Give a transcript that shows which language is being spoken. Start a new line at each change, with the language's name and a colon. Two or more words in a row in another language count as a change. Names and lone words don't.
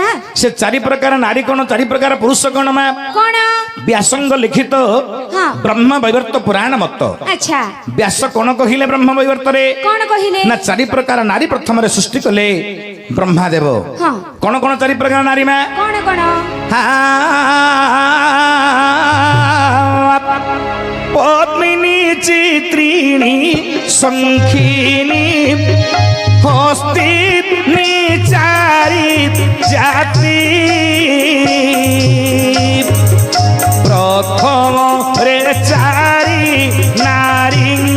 Odia: ସେ 4 ପ୍ରକାର ନାରୀ କଣ 4 ପ୍ରକାର ପୁରୁଷ କଣ ମା କଣ ବ୍ୟାସଙ୍କ ଲିଖିତ ହଁ ବ୍ରହ୍ମ ବୈବର୍ତ ପୁରାଣ ମତ ଆଚ୍ଛା ବ୍ୟାସ କଣ କହିଲେ ବ୍ରହ୍ମ ବୈବର୍ତରେ କଣ କହିଲେ ନା 4 ପ୍ରକାର ନାରୀ ପ୍ରଥମରେ ସୃଷ୍ଟି କଲେ ବ୍ରହ୍ମାଦେବ ହଁ କଣ କଣ 4 ପ୍ରକାର ନାରୀ ମା କଣ କଣ ପଦ୍ମିନୀ ଚିତ୍ରିଣୀ ଶଙ୍ଖିନୀ ହସ୍ତିନୀ 4 ଜାତି ପ୍ରଥମ ରେ 4 ନାରୀ